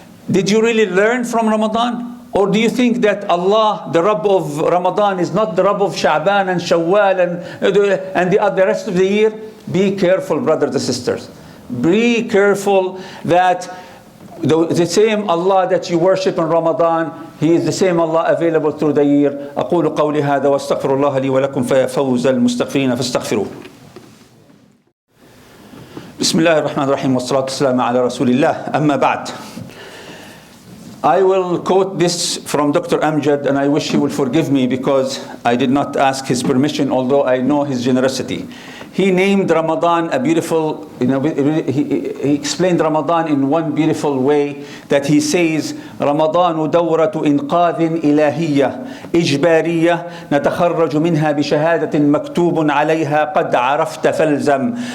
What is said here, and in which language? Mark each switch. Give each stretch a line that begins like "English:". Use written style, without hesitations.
English: Did you really learn from Ramadan? Or do you think that Allah, the Rabb of Ramadan, is not the Rabb of Sha'ban and Shawwal and the rest of the year? Be careful, brothers and sisters. Be careful that the same Allah that you worship in Ramadan, He is the same Allah available through the year.
Arabic: أقول قولي هذا واستغفر الله لي ولكم فيفوز المستغفرين فاستغفروه. بسم الله الرحمن الرحيم والصلاة والسلام على رسول الله. أما بعد.
English: I will quote this from Dr. Amjad, and I wish he will forgive me because I did not ask his permission, although I know his generosity. He named Ramadan a beautiful, he explained Ramadan in one beautiful way, that he says,
Arabic: رمضان دورة إنقاذ إلهية إجبارية نتخرج منها بشهادة مكتوب عليها قد عرفت فالزم.